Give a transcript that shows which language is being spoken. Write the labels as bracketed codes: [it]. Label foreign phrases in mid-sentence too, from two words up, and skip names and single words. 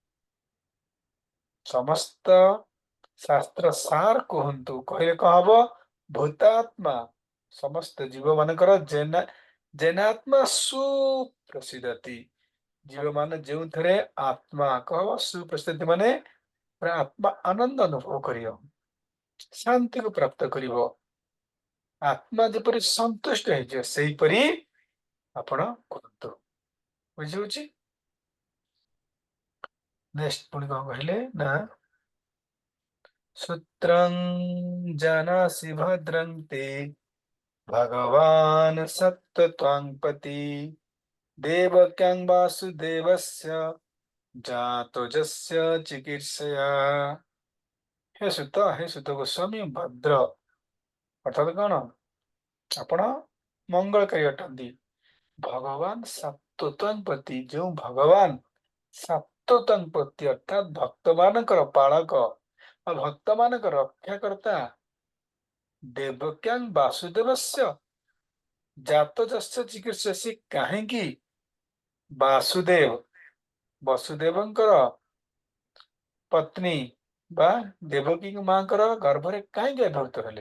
[or] ସମସ୍ତ ଶାସ୍ତ୍ର ସାର କୁହନ୍ତୁ କହିଲେ କଣ ହବ, ଭୂତାତ୍ମା, ସମସ୍ତ ଜୀବ ମାନଙ୍କର ଜେନାତ୍ମା ସୁପ୍ରସିଦ୍ଧତି, ଜୀବ ମାନେ ଯେଉଁଥିରେ ଆତ୍ମା କହ ସୁପ୍ରସିଦ୍ଧି ମାନେ ଆତ୍ମା ଆନନ୍ଦ ଅନୁଭବ କରିବ, ଶାନ୍ତିକୁ ପ୍ରାପ୍ତ କରିବ, ଆତ୍ମା ଯେପରି ସନ୍ତୁଷ୍ଟ ହେଇଯିବ, ସେହିପରି ଆପଣ କୁହନ୍ତୁ। ବୁଝିହଉଛି? ନେକ୍ସଟ ପୁଣି କଣ କହିଲେ ନା [sa] सूत्रं जानासि भद्रं ते भगवान् सत्त्वत्वाङ्पति देवक्यां वासुदेवस्य जातो जस्य चिकीर्षया। [or] ହେ ସୁତ ଗୋସ୍ୱାମୀ ଭଦ୍ର ଅର୍ଥାତ କୌଣ ଆପଣ ମଙ୍ଗଳକାରୀ ଅଟନ୍ତି। ଭଗବାନ ସାତ୍ୱତଂପତି ଯେଉଁ ଭଗବାନ ସାତ୍ୱତଂପତି ଅର୍ଥାତ୍ ଭକ୍ତମାନଙ୍କର ପାଳକ ବା ଭକ୍ତମାନଙ୍କର ରକ୍ଷାକର୍ତ୍ତା [sa] ଦେବକ୍ୟାଂ ବାସୁଦେବସ୍ୟ ଜାତଯସ୍ୟ ଚିକିତ୍ସସି [or] କାହିଁକି ବାସୁଦେବ ବସୁଦେବଙ୍କର ପତ୍ନୀ ବା ଦେବକୀ ମାଙ୍କର ଗର୍ଭରେ କାହିଁକି ଆବିର୍ଭୂତ ହେଲେ?